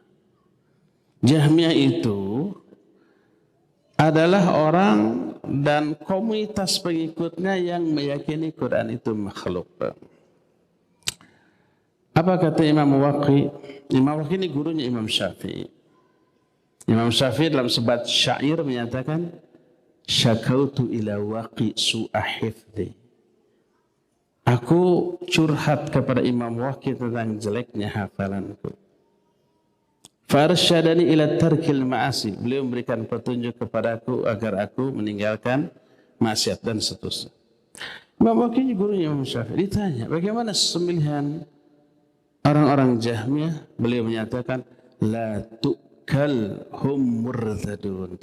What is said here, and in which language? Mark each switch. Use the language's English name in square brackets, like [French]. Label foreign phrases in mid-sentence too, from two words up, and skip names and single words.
[Indonesian] Jahmiyah itu adalah orang dan komunitas pengikutnya yang meyakini Quran itu makhluk. Apa kata Imam Waqi? Imam Waqi ini gurunya Imam Syafi'i. Imam Syafi'i dalam sebat syair menyatakan, [Arabic] شكوت إلى وكيع سوء حفظي. [Indonesian] Aku curhat kepada Imam Waqi tentang jeleknya hafalanku. [Arabic] فأرشدني إلى ترك المعاصي. [Indonesian] Beliau memberikan petunjuk kepadaku agar aku meninggalkan maksiat dan seterusnya. Imam Waqi gurunya Imam Syafi'i ditanya, bagaimana sembelihan orang-orang Jahmiyah? Beliau menyatakan, [Arabic] لا تؤكل هم مرتدون.